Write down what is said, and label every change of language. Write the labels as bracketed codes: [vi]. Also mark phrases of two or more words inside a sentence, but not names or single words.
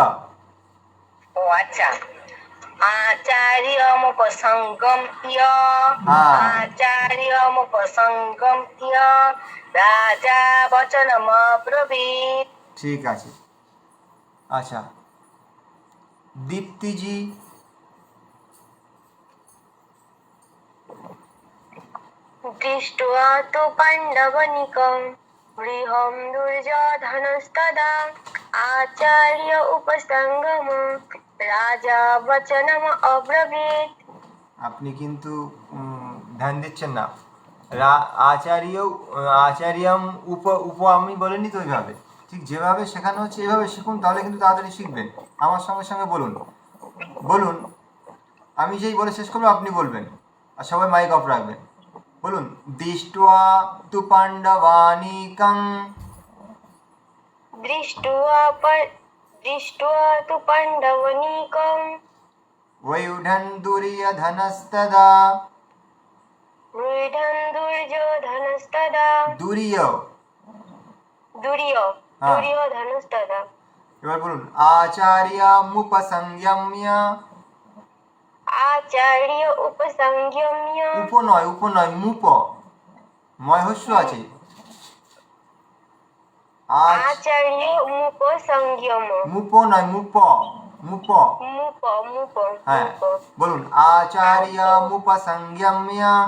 [bn] ও আচ্ছা, [sa] আচার্যমুপসংগম আচার্যমুপসংগম রাজা বচনমব্রবীৎ। [bn] ঠিক আছে। আচ্ছা, দীপ্তিজি। [sa] দৃष्ट्वा तु पाण्डवानीकं गृहं दुर्योधनस्तदा आचार्य उपसंगम राजा वचनम अब्रवीत्। [bn] আপনি কিন্তু ধ্যান দিচ্ছেন না। আচার্যম উপ আমি বলিনি তো ওইভাবে, ঠিক যেভাবে শেখানো হচ্ছে এভাবে শিখুন, তাহলে কিন্তু তাড়াতাড়ি শিখবেন। আমার সঙ্গে সঙ্গে বলুন, বলুন, আমি যেই বলে শেষ করবো আপনি বলবেন, আর সবাই মাইক অফ রাখবেন। [sa] বলুন, দৃष्ट्वा तु पाण्डवानीकं दृष्ट्वा तु पाण्डवानीकं वयुढं दुर्योधनस्तदा दुर्योधनस्तदा दुर्योधनस्तदा। [bn] এবার বলুন, আচার্যমুপসংযম্য। [sa] आचार्य उपसंगम्य [bn] উপ নয় মুপ, ময় হস্য আছে। [sa] আচার্য মুপ সংযম [bn] মুপ নয় মুপ, মুপ। [sa] মুপ মুপ [bn] হ্যাঁ [sa] মুপ [bn] বলুন [sa] আচার্য মুপ সংযম্য।